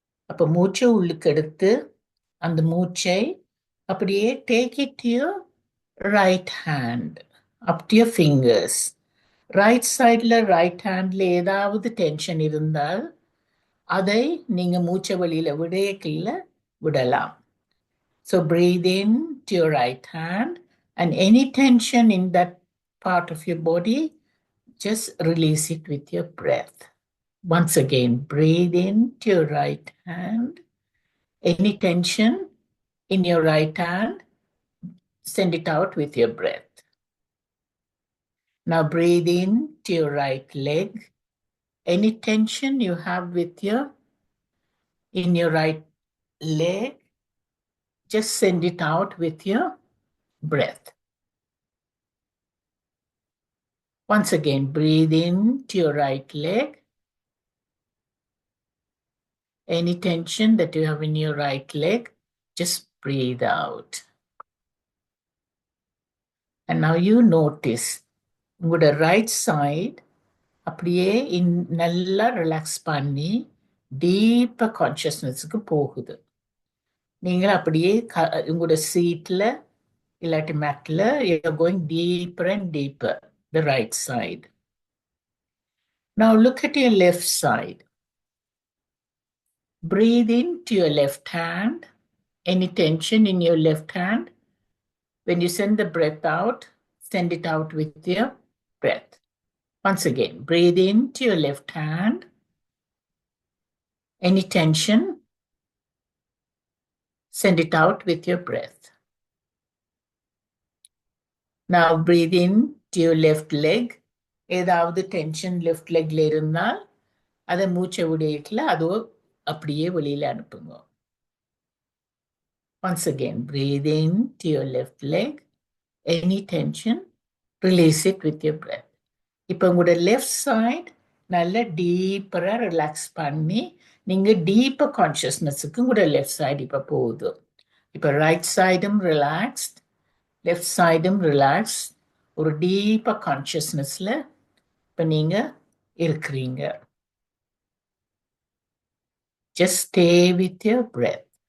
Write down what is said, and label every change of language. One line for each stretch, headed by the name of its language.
Tamil: அப்ப மூச்சை உள்ளுக்கு எடுத்து அந்த மூச்சை அப்படியே
English: Take it to your right hand up to your fingers.
Tamil: Right சைட்ல ரைட் ஹேண்ட்ல ஏதாவது டென்ஷன் இருந்தால் அதை நீங்க மூச்சை வெளியில விடலாம்.
English: So breathe in to your right hand and any tension in that part of your body, just release it with your breath. Once again, breathe in to your right hand. Any tension in your right hand, send it out with your breath. Now breathe in to your right leg. Any tension you have in your right leg, just send it out with your breath. Once again, breathe in to your right leg. Any tension that you have in your right leg, just breathe out. And now you notice,
Tamil: உங்களோட right side அப்படியே நல்லா relax பண்ணி டீப்பா கான்சியஸ்னஸுக்கு போகுது. நீங்கள் அப்படியே உங்களோட சீட்ல இல்லாட்டி மேட்ல
English: you're going deeper and deeper, the right side. Now look at your left side. Breathe into your left hand. Any tension in your left hand, when you send the breath out, send it out with your breath. Once again, breathe into your left hand. Any tension, send it out with your breath. Now breathe in to your left leg.
Tamil: ஏதாவது tension left லெக்ல இருந்தால் அதை மூச்சை விடையில அதோ அப்படியே வெளியில அனுப்புங்க.
English: Once again, breathe in to your left leg. Any tension, release it with your breath.
Tamil: இப்போ உங்களோட லெஃப்ட் சைட் நல்லா டீப்பரா ரிலாக்ஸ் பண்ணி நீங்க டீப்பர் கான்சியஸ்னஸுக்கு உங்களோட லெஃப்ட் சைடு இப்போ போகுது. இப்போ ரைட் சைடும் ரிலாக்ஸ்ட், லெஃப்ட் சைடும் ரிலாக்ஸ், ஒரு டீப்பர் கான்சியஸ்னஸ்ல இப்போ நீங்க இருக்கிறீங்க.
English: Just stay with your breath.